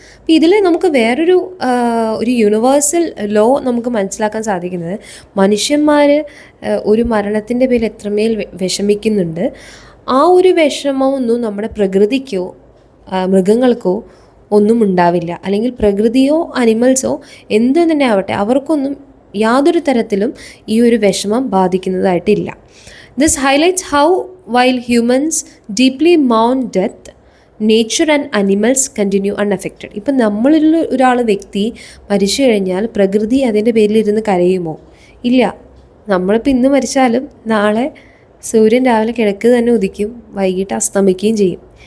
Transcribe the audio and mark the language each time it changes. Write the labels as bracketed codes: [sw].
[ml] അപ്പം ഇതിൽ നമുക്ക് വേറൊരു യൂണിവേഴ്സൽ ലോ നമുക്ക് മനസ്സിലാക്കാൻ സാധിക്കുന്നത്, മനുഷ്യന്മാർ ഒരു മരണത്തിൻ്റെ പേരിൽ എത്രമേൽ വിഷമിക്കുന്നുണ്ട്. ആ ഒരു വിഷമമൊന്നും നമ്മുടെ പ്രകൃതിക്കോ മൃഗങ്ങൾക്കോ ഒന്നും ഉണ്ടാവില്ല. അല്ലെങ്കിൽ പ്രകൃതിയോ അനിമൽസോ എന്തു തന്നെ ആവട്ടെ അവർക്കൊന്നും യാതൊരു തരത്തിലും ഈ ഒരു വിഷമം ബാധിക്കുന്നതായിട്ടില്ല. [en] This highlights how while humans deeply mourn death, nature and animals continue unaffected. [ml] ഇപ്പം നമ്മളിൽ ഒരാൾ വ്യക്തി മരിച്ചു കഴിഞ്ഞാൽ പ്രകൃതി അതിൻ്റെ പേരിലിരുന്ന് കരയുമോ? ഇല്ല. നമ്മളിപ്പോൾ ഇന്ന് മരിച്ചാലും നാളെ സൂര്യൻ രാവിലെ കിഴക്ക് തന്നെ ഉദിക്കും, വൈകിട്ട് അസ്തമിക്കുകയും ചെയ്യും.